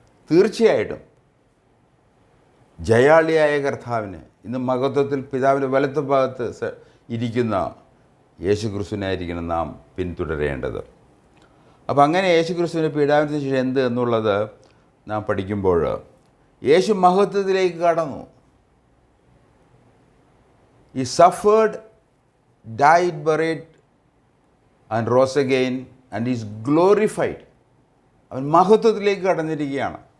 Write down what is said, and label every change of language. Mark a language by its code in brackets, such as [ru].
[ml] തീർച്ചയായിട്ടും ജയാളിയായ കർത്താവിന് ഇന്ന് മഹത്വത്തിൽ പിതാവിൻ്റെ വലത്ത് ഭാഗത്ത് ഇരിക്കുന്ന യേശു ക്രിസ്തുവിനായിരിക്കണം നാം പിന്തുടരേണ്ടത്. അപ്പോൾ അങ്ങനെ യേശു ക്രിസ്തുവിൻ്റെ പീഡാസനത്തിന് ശേഷം എന്ത് എന്നുള്ളത് നാം പഠിക്കുമ്പോൾ യേശു മഹത്വത്തിലേക്ക് കടന്നു. [en] He suffered, died, buried and rose again and is glorified. [ml] അവൻ മഹത്വത്തിലേക്ക് കടന്നിരിക്കുകയാണ്.